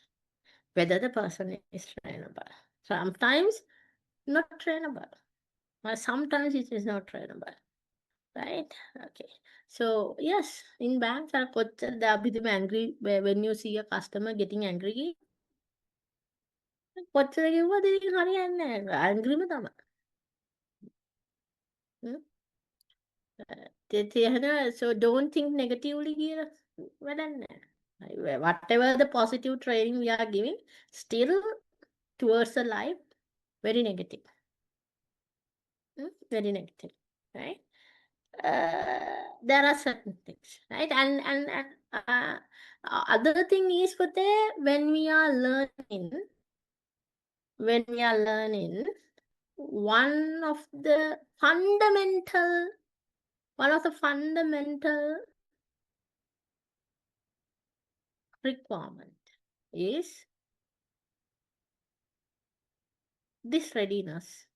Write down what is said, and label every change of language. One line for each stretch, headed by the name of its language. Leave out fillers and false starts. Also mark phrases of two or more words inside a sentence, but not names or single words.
English: Whether the person is trainable. Sometimes not trainable, but sometimes it is not trainable, right? Okay. So yes, in banks, the angry when you see a customer getting angry.
Sinhala: කොච්චර කිව්වද ඉතින් හරියන්නේ නැහැ. angryම තමයි.
English: So don't think negatively
Sinhala: කියලා වැඩක් නැහැ.
English: Whatever the positive training we are giving, still towards the life, very negative. Very negative, right? There are certain things, right? And other thing is for there when we are learning, one of the fundamental requirement is this readiness.